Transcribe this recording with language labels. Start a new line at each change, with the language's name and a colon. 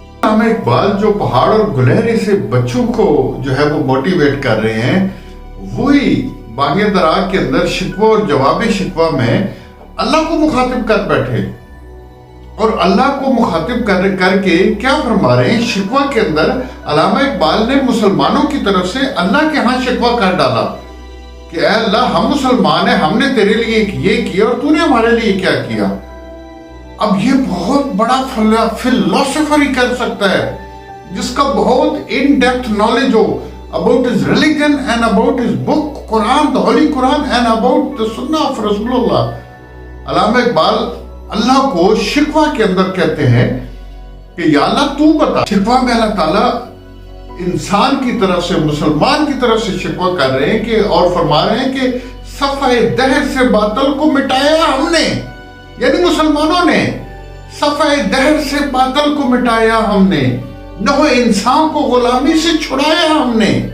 Urdu: علامہ اقبال جو پہاڑ اور گلہری سے بچوں کو جو ہے وہ موٹیویٹ کر رہے ہیں، وہی بانگ درا کے اندر شکوہ اور جواب شکوہ میں اللہ کو مخاطب کر بیٹھے. اور اللہ کو مخاطب کر کے کیا فرما رہے ہیں؟ شکوہ کے اندر علامہ اقبال نے مسلمانوں کی طرف سے اللہ کے ہاں شکوہ کر ڈالا کہ اے اللہ ہم مسلمان ہیں، ہم نے تیرے لیے یہ کیا اور تو نے ہمارے لیے کیا کیا. اب یہ بہت بڑا فلسفر ہی کر سکتا ہے جس کا بہت in depth knowledge ہو
English: about his religion and about his book Quran, the Holy Quran, and about the Sunnah of Rasulullah.
Urdu: علامہ اقبال اللہ کو شکوہ کے اندر کہتے ہیں کہ یا اللہ تو بتا. شکوہ میں اللہ تعالیٰ انسان کی طرف سے، مسلمان کی طرف سے شکوہ کر رہے ہیں کہ اور فرما رہے ہیں کہ صفحہ دہر سے باطل کو مٹایا ہم نے، یعنی مسلمانوں نے صفحہ دہر سے باطل کو مٹایا ہم نے، نوع انسان کو غلامی سے چھڑایا ہم نے.